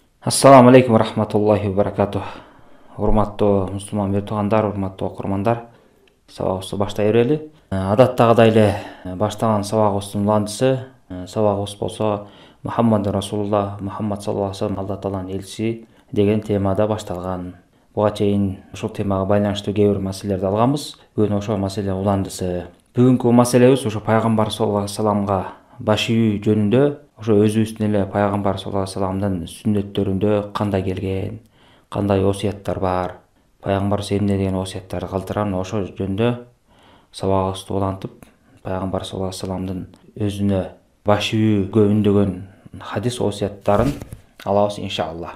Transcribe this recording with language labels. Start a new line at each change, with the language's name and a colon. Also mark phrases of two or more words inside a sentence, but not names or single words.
Arabic: السلام عليكم ورحمة الله وبركاته.
Kyrgyz: Урматтуу мусулман туугандар, урматтуу окурмандар. Сабагыбызды баштай берели. Адаттагыдай эле баштаган сабагыбыздын уландысы, сабагыбыз болсо Мухаммад Расулуллах, Мухаммад
Arabic: صلى الله عليه وسلم
Kyrgyz: Алла Тааланын элчиси деген темада башталган. Буга чейин ушул темага байланыштуу кээ бир маселелерди алганбыз. Бүгүн ошол маселе уландысы. Бүгүнкү маселебиз ошо пайгамбар
Arabic: صلى الله عليه وسلم
Kyrgyz: баш ийүү жөнүндө. Ошо өзүбүздүн эле пайгамбар
Arabic: صلى الله عليه وسلم
Kyrgyz: сүннөттөрүндө кандай келген, кандай осуяттар бар, пайгамбарыбыз эмне деген осуяттарды калтырган, ошол жөнүндө сабагыбызды улантып, пайгамбар
Arabic: صلى الله عليه وسلم
Kyrgyz: өзүнө баш ийүүгө үндөгөн хадис осуяттарын алабыз иншалла.